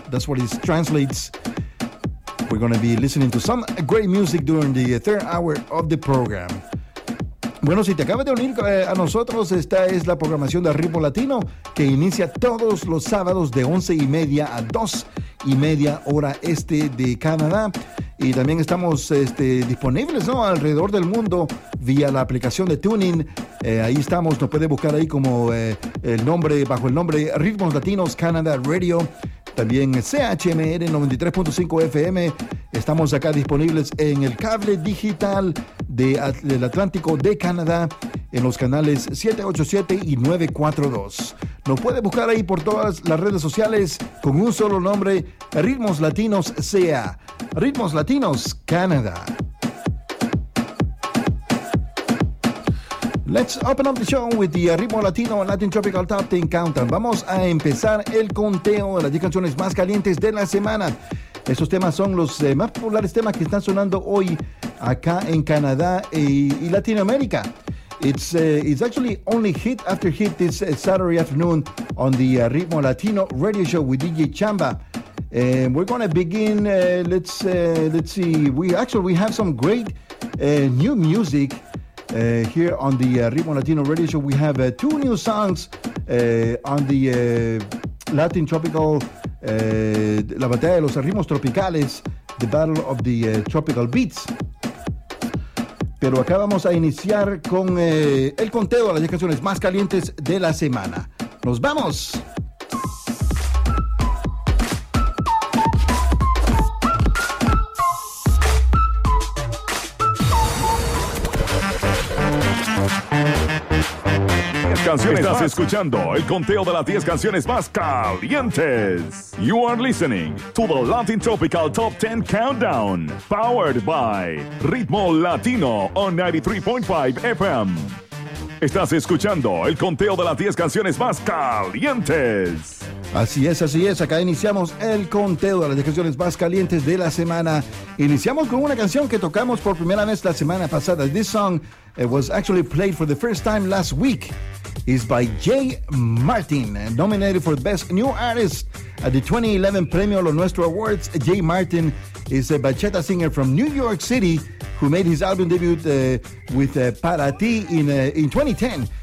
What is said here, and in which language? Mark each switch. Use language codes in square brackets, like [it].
[en] That's what it translates. We're going to be listening to some great music during the third hour of the program. [es] Bueno, si te acabas de unir a nosotros, esta es la programación de Ritmo Latino que inicia todos los sábados de 11:30 a 2:30 hora este de Canadá. Y también estamos disponibles, ¿no?, alrededor del mundo vía la aplicación de TuneIn. Ahí estamos, nos puede buscar ahí como el nombre, bajo el nombre Ritmos Latinos Canada Radio. También CHMR 93.5 FM. Estamos acá disponibles en el cable digital del Atlántico de Canadá, en los canales 787 y 942. Nos puede buscar ahí por todas las redes sociales con un solo nombre, Ritmos Latinos CA. Ritmos Latinos Canadá. [en] Let's open up the show with the Ritmo Latino Latin Tropical Top 10 Countdown. [es] Vamos a empezar el conteo de las 10 canciones más calientes de la semana. Esos temas son los más populares temas que están sonando hoy acá en Canadá y Latinoamérica. [en] It's actually only hit after hit this Saturday afternoon on the Ritmo Latino Radio Show with DJ Chamba. We're going to begin, let's see, we have some great new music here on the Ritmo Latino Radio Show. We have two new songs on the Latin Tropical, La Batalla de los Ritmos Tropicales, The Battle of the Tropical Beats. [es] Pero acá vamos a iniciar con el conteo de las 10 canciones más calientes de la semana. ¡Nos vamos! Canciones. Estás escuchando el conteo de las 10 canciones más calientes. [en] You are listening to the Latin Tropical Top 10 Countdown, powered by Ritmo Latino on 93.5 FM. [es] Estás escuchando el conteo de las 10 canciones más calientes. Así es, acá iniciamos el conteo de las 10 canciones más calientes de la semana. Iniciamos con una canción que tocamos por primera vez la semana pasada. [en] This song was actually played for the first time last week. Is by Jay Martin, nominated for Best New Artist at the 2011 Premio Lo Nuestro Awards. Jay Martin is a bachata singer from New York City who made his album debut with Para Ti in 2010.